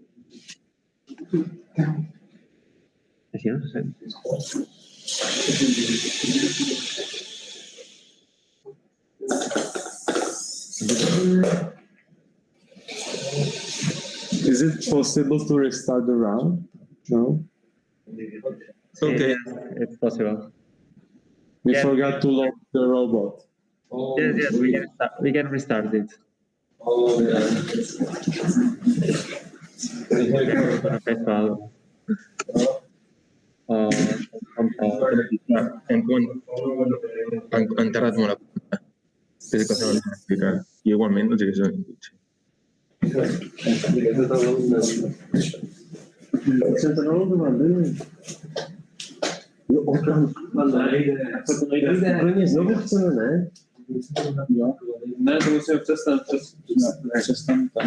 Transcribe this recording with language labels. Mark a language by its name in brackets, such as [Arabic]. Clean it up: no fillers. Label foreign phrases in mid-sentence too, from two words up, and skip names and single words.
[English] Is it possible to restart the round? No? Okay. Yeah, it's possible. We forgot to lock the robot. Yes, we can restart it. Oh, yeah. [Catalan] Han tardat molt a apuntar. Té coses a explicar. I igualment, no sé què són. [Czech] Ne, to musíme přestat tam.